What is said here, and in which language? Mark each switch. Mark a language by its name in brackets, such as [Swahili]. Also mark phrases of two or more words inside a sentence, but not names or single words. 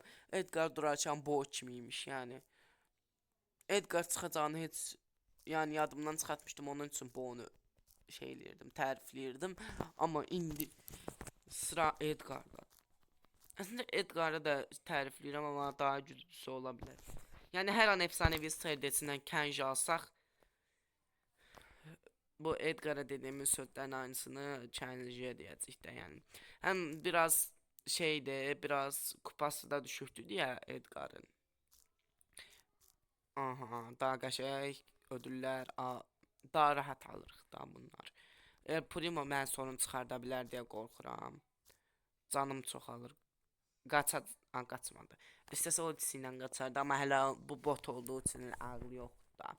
[Azerbaijani] Edgar durarkən bu kimiymiş yəni. Edgar çıxacağını heç yəni yadımdan çıxartmışdım, onun üçün bu onu şey eləyirdim, tərifləyirdim. Amma indi sıra Edgar'da. Əslində Edgar'ı da tərifləyirəm, amma daha güclüsü ola bilər. [Turkish] Yəni hər an efsanevi serdesindən Kenji alsaq, bu Edgar'a dediğimiz sözlerin aynısını Kenji'ye diyecek de yani. Hem biraz şeydi, biraz kupası da düşüktü ya Edgar'ın. Aha, [Azerbaijani] daha qəşəng ödüller, daha rahat alırıq da bunlar. Primo mən sorun çıxarda bilər deyə qorxuram. Canım çox alır. Qaçmadı. İstəsə o ilə qaçardı, amma hələ bu bot olduğu üçün ağlı yoxdur da.